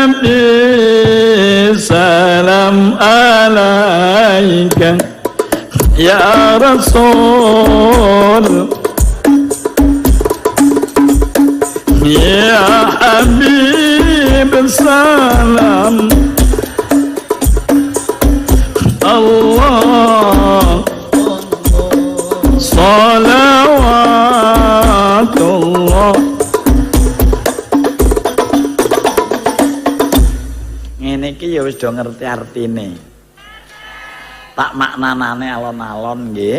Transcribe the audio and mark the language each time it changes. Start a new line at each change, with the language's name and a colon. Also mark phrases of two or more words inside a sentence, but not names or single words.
Arabic: نبي سلام عليك يا رسول يا حبيب سلام الله صلوات الله.
Javanese: Ngene iki ya wis do ngerti artine. Tak maknanane alon-alon nggih.